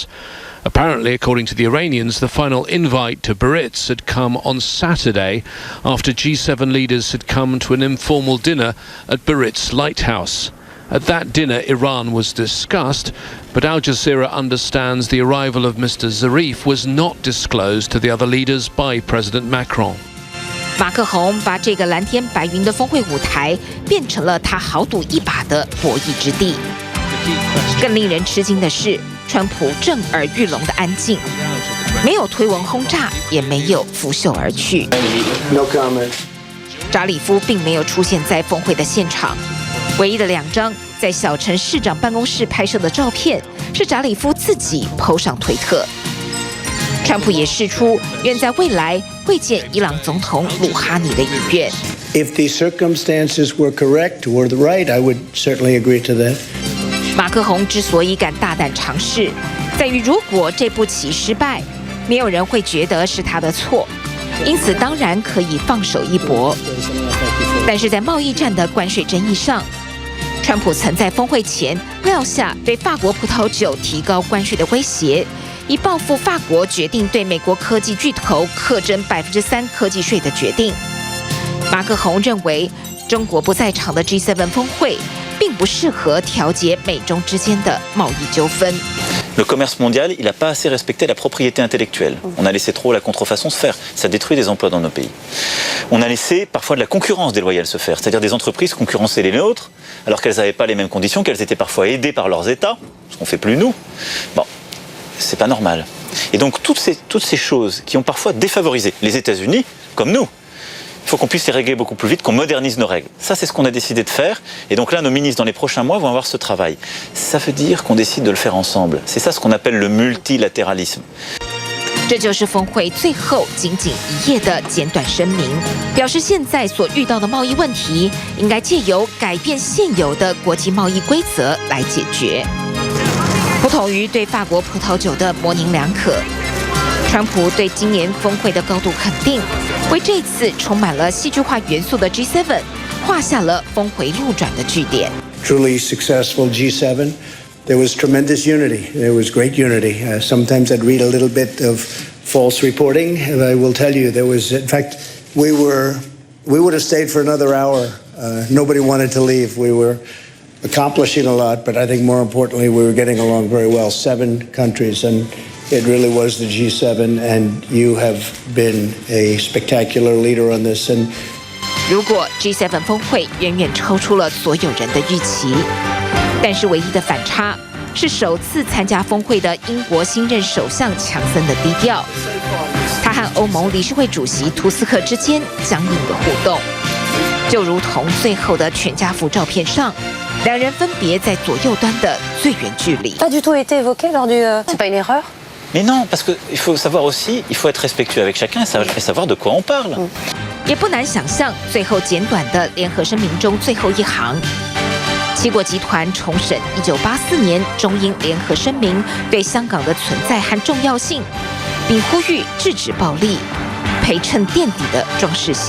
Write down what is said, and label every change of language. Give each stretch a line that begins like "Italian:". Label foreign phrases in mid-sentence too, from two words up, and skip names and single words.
English: Apparently, according to the Iranians, the final invite to Biarritz had come on Saturday after G7 leaders had come to an informal dinner at Biarritz Lighthouse. At that dinner, Iran was discussed, but Al Jazeera understands the arrival of Mr. Zarif was not disclosed to the other leaders by President Macron.
Chinese: 马克宏把这个蓝天白云的峰会舞台变成了他豪赌一把的博弈之地。更令人吃惊的是，川普震耳欲聋的安静，没有推文轰炸，也没有拂袖而去。
English: No comment.
Chinese: 扎里夫并没有出现在峰会的现场，唯一的2张在小城市长办公室拍摄的照片是扎里夫自己 PO 上推特。川普也释出愿在未来会见伊朗总统鲁哈尼的意愿。
English: If the circumstances were correct or the right, I would certainly agree to that.
Chinese: 马克宏之所以敢大胆尝试，在于如果这步棋失败，没有人会觉得是他的错，因此当然可以放手一搏。但是在贸易战的关税争议上，川普曾在峰会前撂下对法国葡萄酒提高关税的威胁，以报复法国决定对美国科技巨头课征3%科技税的决定。马克宏认为，中国不在场的 G7 峰会并不适合调节美中之间的贸易纠纷。
French: Le commerce mondial, il n'a pas assez respecté la propriété intellectuelle. On a laissé trop la contrefaçon se faire. Ça détruit des emplois dans nos pays. On a laissé parfois de la concurrence déloyale se faire, c'est-à-dire des entreprises concurrencer les nôtres, alors qu'elles n'avaient pas les mêmes conditions, qu'elles étaient parfois aidées par leurs États, ce qu'on ne fait plus nous. Bon, c'est pas normal. Et donc toutes ces choses qui ont parfois défavorisé les États-Unis, comme nous, il faut qu'on puisse les régler beaucoup plus vite, qu'on modernise nos règles. Ça, c'est ce qu'on a décidé de faire. Et donc là, nos ministres, dans les prochains mois, vont avoir ce travail. Ça veut dire qu'on décide de le faire ensemble. C'est ça ce qu'on appelle le multilatéralisme.
Chinese: 这就是峰会最后仅仅1页的简短声明，表示现在所遇到的贸易问题，应该借由改变现有的国际贸易规则来解决。不同于对法国葡萄酒的模棱两可，川普对今年峰会的高度肯定，为这次充满了戏剧化元素的 G7 画下了峰回路转的句点。
English: Truly successful G7. There was tremendous unity. There was great unity. Sometimes I'd read a little bit of false reporting, and I will tell you there was, in fact, we would have stayed for another hour. Nobody wanted to leave. We were accomplishing a lot, but I think more importantly, we were getting along very well. 7 countries, and it really was the G7, and you have been a spectacular leader on this. And
Chinese: 如果 G7 峰会远远超出了所有人的预期，但是唯一的反差是首次参加峰会的英国新任首相强森的低调，他和欧盟理事会主席图斯克之间僵硬的互动，就如同最后的全家福照片上，2人分别在左右端的最远距离。
French: Pas du tout été évoqué lors du. C'est pas une erreur? Mais non, parce qu'il faut savoir aussi, il faut être respectueux avec chacun et savoir de quoi on parle.
Chinese: 也不难想象，最后简短的联合声明中最后一行，7国集团重审1984年中英联合声明对香港的存在和重要性，并呼吁制止暴力，陪衬垫底的装饰性。